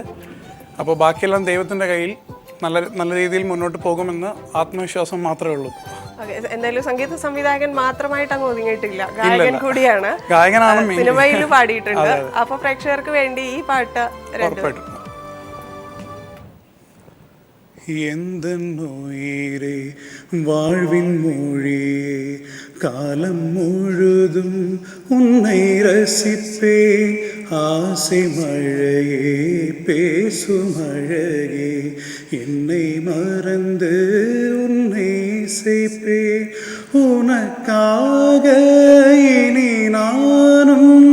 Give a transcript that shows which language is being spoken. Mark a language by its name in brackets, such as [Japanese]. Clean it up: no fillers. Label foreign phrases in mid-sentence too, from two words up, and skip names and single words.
[Malayalam] അപ്പോൾ ബാക്കിയെല്ലാം ദൈവത്തിൻ്റെ കയ്യിൽ നല്ല രീതിയിൽ മുന്നോട്ട് പോകുമെന്ന് ആത്മവിശ്വാസം മാത്രമേ ഉള്ളൂ. ഓക്കെ, എന്തായാലും സംഗീത സംവിധായകൻ മാത്രമായിട്ട് അങ്ങ് ഒതുങ്ങിയിട്ടില്ല, ഗായകൻ കൂടിയാണ്. ഗായകനാണ് main. സിനിമയിൽ പാടിയിട്ടുണ്ട്. അപ്പൊ പ്രേക്ഷകർക്ക് വേണ്ടി ഈ പാട്ട് ഉറപ്പായിട്ടും. [Tamil] எந்தன்னுயிரே வாழ்வின் மொழியே காலம் முழுதும் உன்னை ரசிப்பேன் ஆசை மழையே பேசும் அழகே என்னை மறந்து உன்னை இசைப்பேன் உனக்காக இனி நானும்